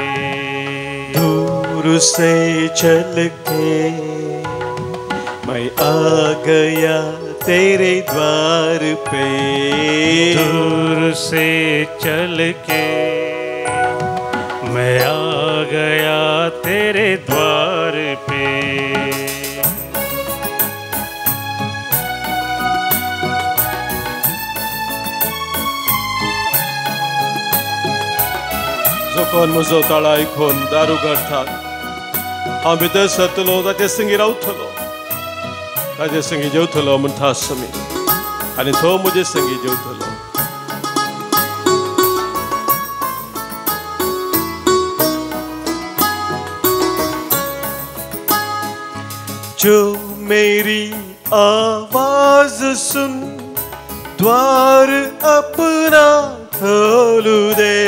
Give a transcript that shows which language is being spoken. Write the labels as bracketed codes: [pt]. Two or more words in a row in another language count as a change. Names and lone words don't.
[hi] दूर से चल के मैं आ गया तेरे द्वार पे. दूर से चल के मैं आ गया तेरे द्वार पे. [kok] जोकोन म्हजो ताळो आयकून दारू घडटात, हांव भितर सरतलो, ताचे संगी रावतलो, ताचे संगी जेवतलो म्हणटा आसमी, आनी तो म्हजे संगी जेवतलो. [hi] जो मेरी आवाज सुन द्वार अपना खोल दे.